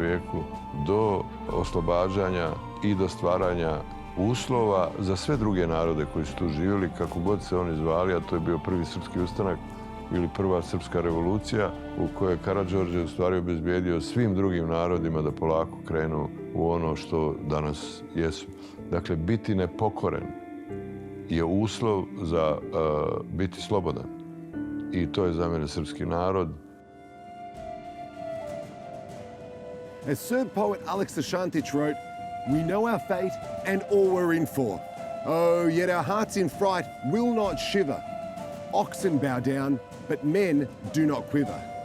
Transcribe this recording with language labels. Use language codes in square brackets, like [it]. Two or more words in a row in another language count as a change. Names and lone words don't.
[sr] vijeku, do oslobađanja i do stvaranja uslova za sve druge narode koji su tu živjeli, kako god se oni zvali, a to je bio prvi srpski ustanak ili prva srpska revolucija, u kojoj je Karađorđe u stvari obezbijedio svim drugim narodima da polako krenu u ono što danas jesu. Dakle, biti nepokoren je uslov za biti slobodan. I to je za mene srpski narod. [en] As Serb poet Alex Ashantić wrote, "We know our fate and all we're in for. Oh, yet our hearts in fright will not shiver. Oxen bow down, but men do not quiver.